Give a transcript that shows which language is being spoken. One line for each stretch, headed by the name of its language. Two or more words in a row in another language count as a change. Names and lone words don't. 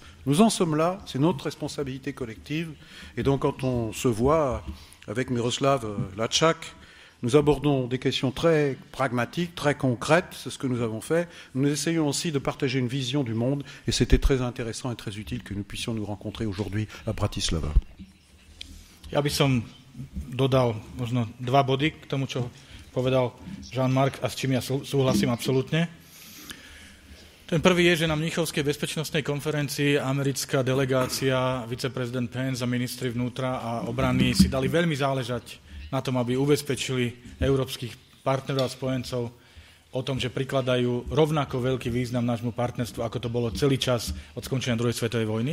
French: Nous en sommes là, c'est notre responsabilité collective. Et donc quand on se voit avec Miroslav Lajčák, nous abordons des questions très pragmatiques, très concrètes, c'est ce que nous avons fait. Nous essayons aussi de partager une vision du monde et c'était très intéressant et très utile que nous puissions nous rencontrer aujourd'hui à Bratislava.
Slovak: Ja by som dodal možno 2 body k tomu, čo povedal Jean-Marc a s čím ja súhlasím absolútne. Ten prvý je, že na Mníchovskej bezpečnostnej konferencii americká delegácia, viceprezident Pence a ministri vnútra a obrany si dali veľmi záležať na tom, aby ubezpečili európskych partnerov a spojencov o tom, že prikladajú rovnako veľký význam nášmu partnerstvu, ako to bolo celý čas od skončenia druhej svetovej vojny.